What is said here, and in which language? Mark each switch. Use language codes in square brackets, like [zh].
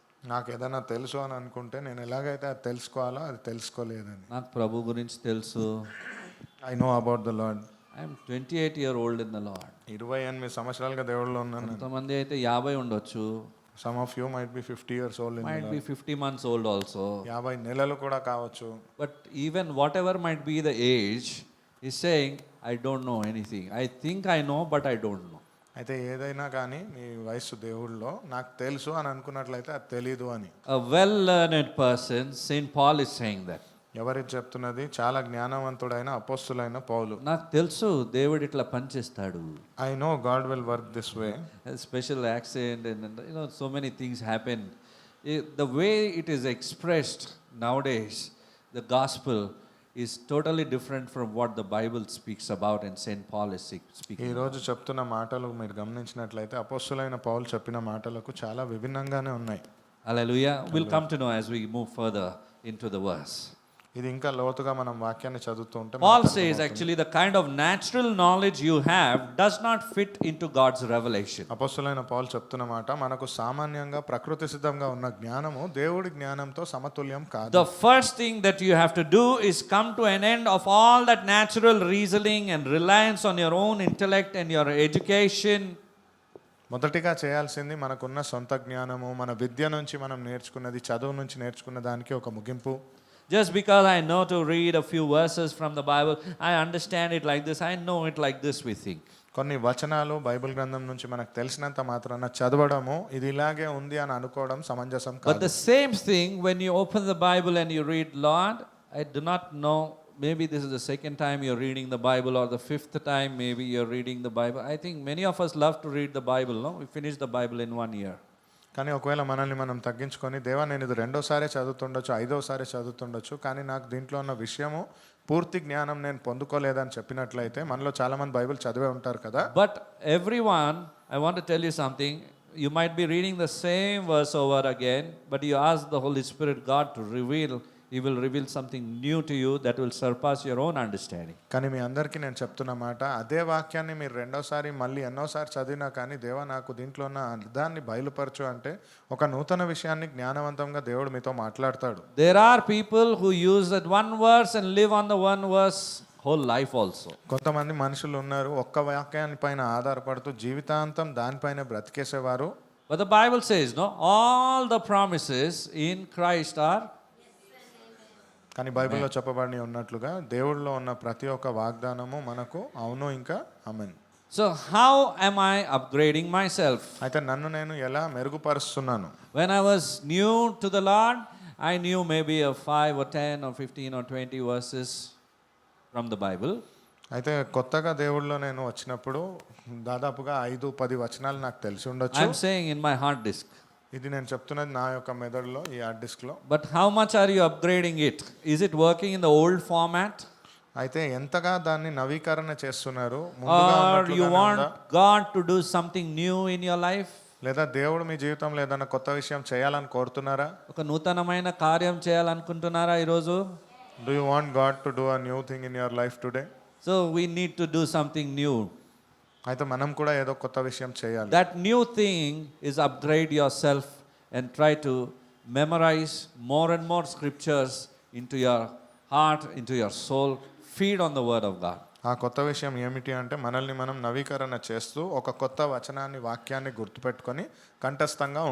[te] నాకు ఏదైనా తెలుసు అని అనుకుంటే నేను ఎలాగైతే అది తెలుసుకోవాలో అది తెలుసుకోలేదని. నాకు ప్రభు గురించి తెలుసు. [en] I know about the Lord. I'm 28-year-old in the Lord. [te] 28 సంవత్సరాలుగా దేవుడిలో ఉన్నాను. కొంతమంది అయితే 50 ఉండొచ్చు. [en] Some of you might be 50 years old in the Might Lord. be 50 months old also. [te] 50 నెలలు కూడా కావచ్చు. [en] But even whatever might be the age, he's saying, I don't know anything. I think I know, but I don't know. [te] అయితే ఏదైనా కానీ మీ వయస్సు దేవుళ్ళలో నాకు తెలుసు అని అనుకున్నట్లయితే అది తెలీదు అని. [en] A well-learned person, St. Paul is saying that. [te] ఎవరికి చెప్తున్నది? చాలా జ్ఞానవంతుడైన అపోస్తులైన పౌలు. నాకు తెలుసు దేవుడు ఇట్లా పనిచేస్తాడు. [en] I know God will work this way. Special accent and so many things happen. The way it is expressed nowadays, the gospel is totally different from what the Bible speaks about and St. Paul is speaking. [te] ఈ రోజు చెప్తున్న మాటలు మీరు గమనించినట్లయితే అపోస్తులైన పౌలు చెప్పిన మాటలకు చాలా విభిన్నంగానే ఉన్నాయి. [en] Hallelujah. We'll come to know as we move further into the verse. [te] ఇది ఇంకా లోతుగా మనం వాక్యాన్ని చదువుతూ ఉంటే [en] Paul says actually the kind of natural knowledge you have does not fit into God's revelation. [te] అపోస్తులైన పౌలు చెప్తున్న మాట, మనకు సామాన్యంగా ప్రకృతి సిద్ధంగా ఉన్న జ్ఞానము దేవుడి జ్ఞానంతో సమతుల్యం కాదు. [en] The first thing that you have to do is come to an end of all that natural reasoning and reliance on your own intellect and your education. [te] మొదటిగా చేయాల్సింది మనకున్న సొంత జ్ఞానము, మన విద్య నుంచి మనం నేర్చుకున్నది, చదువు నుంచి నేర్చుకున్న దానికి ఒక ముగింపు. [en] Just because I know to read a few verses from the Bible, I understand it like this, I know it like this, we think. [te] కొన్ని వచనాలు బైబిల్ గ్రంథం నుంచి మనకు తెలిసినంత మాత్రాన చదవడము ఇది ఇలాగే ఉంది అని అనుకోవడం సమంజసం [en] But [te] కాదు. [en] the same thing when you open the Bible and you read, Lord, I do not know, maybe this is the second time you're reading the Bible or the fifth time maybe you're reading the Bible. I think many of us love to read the Bible, no? We finish the Bible in 1 year. [te] కానీ ఒకవేళ మనల్ని మనం తగ్గించుకొని, దేవా నేను ఇది రెండోసారి చదువుతుండొచ్చు, ఐదోసారి చదువుతుండొచ్చు, కానీ నాకు దీంట్లో ఉన్న విషయము పూర్తి జ్ఞానం నేను పొందుకోలేదని చెప్పినట్లయితే, మనలో చాలా మంది బైబిల్ చదివే ఉంటారు కదా. [en] But everyone, I want to tell you something, you might be reading the same verse over again, but you ask the Holy Spirit God to reveal, He will reveal something new to you that will surpass your own understanding. [te] కానీ మీ అందరికీ నేను చెప్తున్న మాట, అదే వాక్యాన్ని మీరు రెండోసారి మళ్ళీ ఎన్నోసారి చదివినా కానీ, దేవా నాకు దీంట్లో ఉన్న అర్థాన్ని బయలుపరచు అంటే, ఒక నూతన విషయాన్ని జ్ఞానవంతంగా దేవుడు మీతో మాట్లాడతాడు. [en] There are people who use that one verse and live on the one verse whole life also. [te] కొంతమంది మనుషులు ఉన్నారు, ఒక్క వాక్యాన్ని పైన ఆధారపడుతూ జీవితాంతం దానిపైన బ్రతికేసేవారు. [en] But the Bible says, no, all the promises in Christ are. [te] కానీ బైబిల్లో చెప్పబడి ఉన్నట్లుగా దేవుడిలో ఉన్న ప్రతి ఒక్క వాగ్దానము మనకు అవును ఇంకా ఆమేన్. [en] So how am I upgrading myself? [te] అయితే నన్ను నేను ఎలా మెరుగుపరుస్తున్నాను? [en] When I was new to the Lord, I knew maybe a 5 or 10 or 15 or 20 verses from the Bible. [te] అయితే కొత్తగా దేవుడిలో నేను వచ్చినప్పుడు దాదాపుగా 5-10 వచనాలు నాకు తెలిసి ఉండొచ్చు. [en] I'm saying in my hard disk. [te] ఇది నేను చెప్తున్నది నా యొక్క మెదడులో, ఈ హార్డ్ డిస్క్లో. [en] But how much are you upgrading it? Is it working in the old format? [te] అయితే ఎంతగా దాన్ని నవీకరణ చేస్తున్నారు? ముందుగా [en] Or you [te] ఉన్నట్లుగానే [en] want [te] ఉందా? [en] God to do something new in your life? [te] లేదా దేవుడు మీ జీవితంలో ఏదైనా కొత్త విషయం చేయాలని కోరుతున్నారా? ఒక నూతనమైన కార్యం చేయాలనుకుంటున్నారా ఈరోజు? [en] Do you want God to do a new thing in your life today? So we need to do something new. [te] అయితే మనం కూడా ఏదో కొత్త విషయం చేయాలి. [en] That new thing is upgrade yourself and try to memorize more and more scriptures into your heart, into your soul. Feed on the word of God. [te] ఆ కొత్త విషయం ఏమిటి అంటే, మనల్ని మనం నవీకరణ చేస్తూ ఒక కొత్త వచనాన్ని, వాక్యాన్ని గుర్తుపెట్టుకొని కంఠస్థంగా